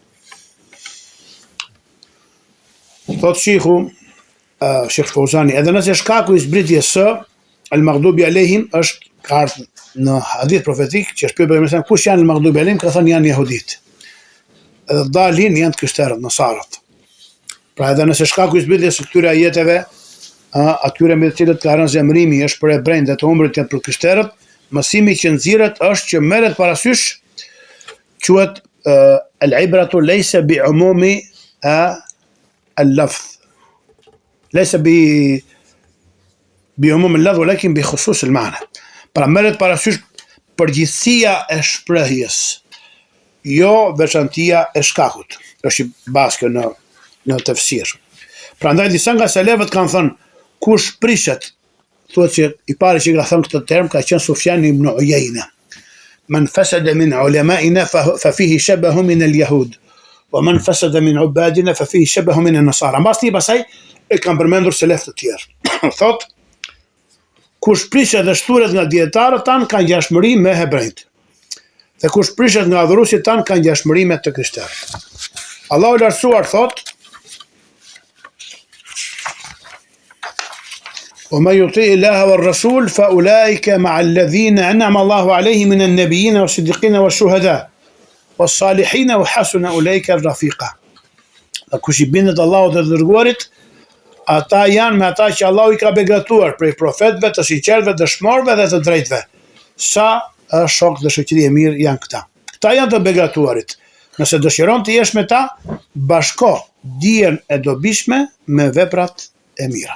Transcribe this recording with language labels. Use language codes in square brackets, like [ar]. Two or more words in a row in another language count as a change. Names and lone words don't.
[sq] Thotë Sheikhu Sheikh Fauzani, edhe nëse shkaku I zbritjes së [ar] المغضوب عليهم [sq] është ka ardhur në hadith profetik që është pyetje për kush janë [ar] المغضوب عليهم, [sq] ka thënë janë jehudit. Edhe dalin janë krishterët, nasarët. Pra edhe nëse shkaku I zbritjes së këtyre ajeteve, atyre me të cilët ka rënë zemrimi është për ebrejt dhe të humbrit janë për krishterët, mësimi që nxirret është që merret parasysh quhet [ar] العبرة ليس بعموم اللفظ. ليس بعموم اللفظ ولكن بخصوص المعنى. [sq] Pra merret parasysh përgjithësia e shprehjes, jo veçantia e shkakut. Është I baskë në tefsir. Prandaj disa nga selefët kanë thënë kush prishet, thuhet që I pari që ka thënë këtë term ka qenë Sufjan ibn Uyayna. [ar] من فسد من علمائنا ففيه شبه من اليهود. ومن فسد من عبادنا ففيه شبه من النصارى. [sq] Mbasi pasaj e kanë përmendur selef të tjerë. Thot, kush prishet dhe shturet nga dietarët tanë kanë ngjashmëri me hebrejt. Dhe kush prishet nga adhuruesit tanë kanë ngjashmëri me të krishterët. Allahu I lartësuar thot: [ar] وَمَنْ يُطِعِ اللَّهَ وَالرَّسُولَ فَأُولَٰئِكَ مَعَ الَّذِينَ أَنْعَمَ اللَّهُ عَلَيْهِم مِنَ النَّبِيِّينَ وَالصِّدِّيقِينَ وَالشُّهَدَاءِ وَالصَّالِحِينَ وَحَسُنَ أُولَٰئِكَ رَفِيقًا. [sq] Kush I bindet Allahut dhe të dërguarit, ata janë me ata që Allahu I ka begatuar prej profetëve, të sinqertëve, dëshmorëve dhe të drejtëve. Sa shok dhe shoqëri e mirë janë këta. Këta janë të begatuarit. Nëse dëshiron të jesh me ta, bashko dijen e dobishme me veprat e mira.